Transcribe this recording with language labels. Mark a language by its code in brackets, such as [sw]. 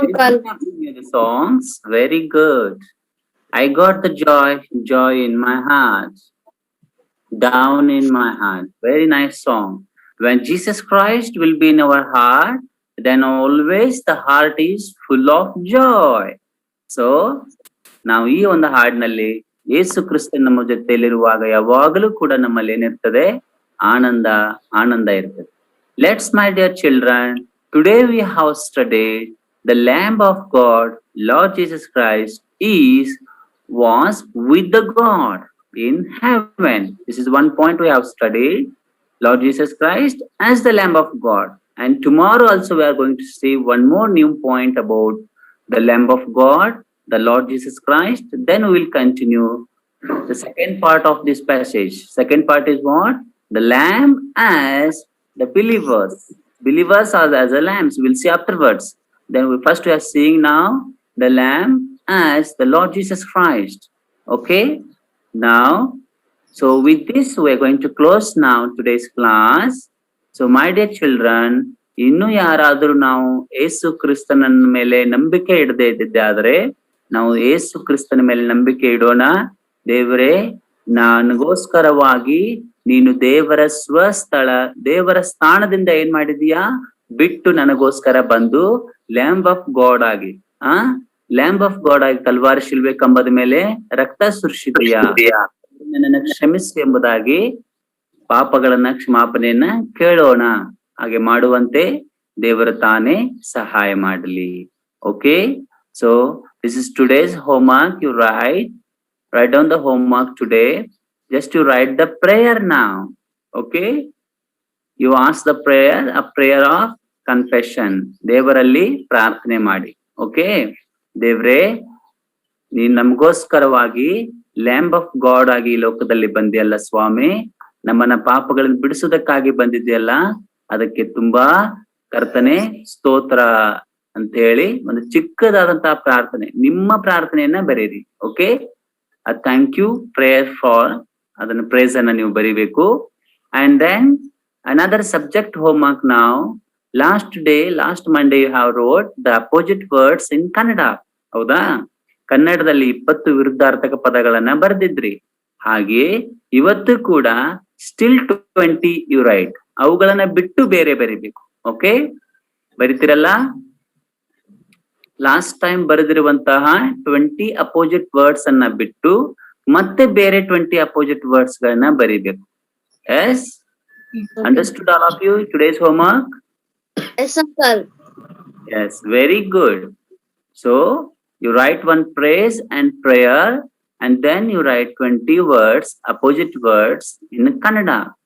[en] Very good of you knew the songs. Very good. I got the joy, joy in my heart, down in my heart. Very nice song. When Jesus Christ will be in our heart, then always the heart is full of joy. [kn] So, ನಾವು ಈ ಒಂದು ಹಾಡಿನಲ್ಲಿ ಯೇಸು ಕ್ರಿಸ್ತನ್ ನಮ್ಮ ಜೊತೆಯಲ್ಲಿರುವಾಗ ಯಾವಾಗಲೂ ಕೂಡ ನಮ್ಮಲ್ಲಿ ಏನಿರ್ತದೆ? ಆನಂದ, ಆನಂದ ಇರ್ತದೆ. [en] Let's, my dear children, today we have studied the Lamb of God, Lord Jesus Christ was with the God in heaven. This is one point we have studied. Lord Jesus Christ as the Lamb of God. And tomorrow also we are going to see one more new point about the Lamb of God, the Lord Jesus Christ. Then we will continue the second part of this passage. Second part is what? The Lamb as the believers. Believers are as the lambs. We'll see afterwards. Then we are seeing now the Lamb as the Lord Jesus Christ. Okay? Now, so with this, we are going to close now today's class. So my dear children, [kn] ಇನ್ನು ಯಾರಾದ್ರೂ ನಾವು ಯೇಸು ಕ್ರಿಸ್ತನ ಮೇಲೆ ನಂಬಿಕೆ ಇಡದೆ ಇದ್ದಿದ್ದೆ ಆದ್ರೆ ನಾವು ಯೇಸು ಕ್ರಿಸ್ತನ ಮೇಲೆ ನಂಬಿಕೆ ಇಡೋಣ. ದೇವರೇ, ನನಗೋಸ್ಕರವಾಗಿ ನೀನು ದೇವರ ಸ್ವಸ್ಥಳ, ದೇವರ ಸ್ಥಾನದಿಂದ ಏನ್ ಮಾಡಿದೀಯಾ? ಬಿಟ್ಟು ನನಗೋಸ್ಕರ ಬಂದು ಲ್ಯಾಂಬ್ ಆಫ್ ಗಾಡ್ ಆಗಿ, ಲ್ಯಾಂಬ್ ಆಫ್ ಗಾಡ್ ಆಗಿ ಕಲ್ವಾರಿ ಶಿಲ್ಬೆ ಕಂಬದ ಮೇಲೆ ರಕ್ತ ಸುರಿಸಿದೀಯಾ, ನನ್ನನ್ನು ಕ್ಷಮಿಸಿ ಎಂಬುದಾಗಿ ಪಾಪಗಳನ್ನ ಕ್ಷಮಾಪಣೆಯನ್ನ ಕೇಳೋಣ. ಹಾಗೆ ಮಾಡುವಂತೆ ದೇವರು ತಾನೇ ಸಹಾಯ ಮಾಡಲಿ. [en] Okay, so this is today's homework. You write down the homework today. Just you write the prayer now. Okay, you ask the prayer, a prayer of confession. [kn] ದೇವರಲ್ಲಿ ಪ್ರಾರ್ಥನೆ ಮಾಡಿ. ಓಕೆ, ದೇವ್ರೇ, ನೀನ್ ನಮಗೋಸ್ಕರವಾಗಿ ಲ್ಯಾಂಬ್ ಆಫ್ ಗಾಡ್ ಆಗಿ ಈ ಲೋಕದಲ್ಲಿ ಬಂದಿಯಲ್ಲ ಸ್ವಾಮಿ, ನಮ್ಮನ್ನ ಪಾಪಗಳನ್ನು ಬಿಡಿಸೋದಕ್ಕಾಗಿ ಬಂದಿದೆಯಲ್ಲ, ಅದಕ್ಕೆ ತುಂಬಾ ಕರ್ತನೆ ಸ್ತೋತ್ರ ಅಂತ ಹೇಳಿ ಒಂದು ಚಿಕ್ಕದಾದಂತಹ ಪ್ರಾರ್ಥನೆ, ನಿಮ್ಮ ಪ್ರಾರ್ಥನೆಯನ್ನ ಬರೀರಿ. Okay, [en] thank you prayer for, [kn] ಅದನ್ನ ಪ್ರೇಸ್ ಅನ್ನ ನೀವು ಬರೀಬೇಕು. [en] And then another subject homework now. Last Monday you have wrote the opposite words in Kannada. [kn] ಹೌದಾ? ಕನ್ನಡದಲ್ಲಿ 20 ವಿರುದ್ಧಾರ್ಥಕ ಪದಗಳನ್ನ ಬರೆದಿದ್ರಿ. ಹಾಗೆ ಇವತ್ತು ಕೂಡ [en] still 20 you write. [kn] ಅವುಗಳನ್ನ ಬಿಟ್ಟು ಬೇರೆ ಬರಿಬೇಕು. ಓಕೆ, ಬರಿತಿರಲ್ಲ? ಲಾಸ್ಟ್ ಟೈಮ್ ಬರೆದಿರುವಂತಹ 20 ಅಪೋಸಿಟ್ ವರ್ಡ್ಸ್ ಅನ್ನ ಬಿಟ್ಟು ಮತ್ತೆ ಬೇರೆ 20 ಅಪೋಸಿಟ್ ವರ್ಡ್ಸ್ ಗಳನ್ನ ಬರಿಬೇಕು. [en] Yes, understood all of you today's homework? Yes, uncle. Yes, very good. So you write one praise and prayer, and then you write 20 words, opposite words in Kannada.